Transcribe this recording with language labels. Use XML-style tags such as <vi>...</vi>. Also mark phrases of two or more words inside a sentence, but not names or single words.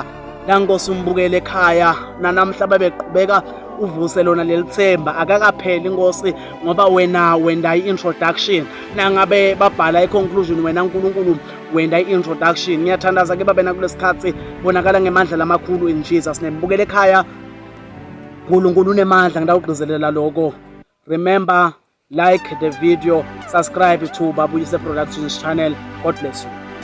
<ss>Nankosi umbukele ekhaya nanamhla babeqhubeka uvuse lona lelithemba akakapheli Nkosi, ngoba wena wenda i-introduction, nangabe babhala i-conclusion wena uNkulunkulu wenda i-introduction. Ngiyathandaza ke babe nakulesikhathi bonakala ngemandla lamakhulu</ss> <en>in Jesus name.</en> <ss>Bukele ekhaya, uNkulunkulu unemandla, ngidawugcizelela lokho.</ss> <en>Remember, like the video, subscribe to Babuyise Productions channel. God bless you.</en>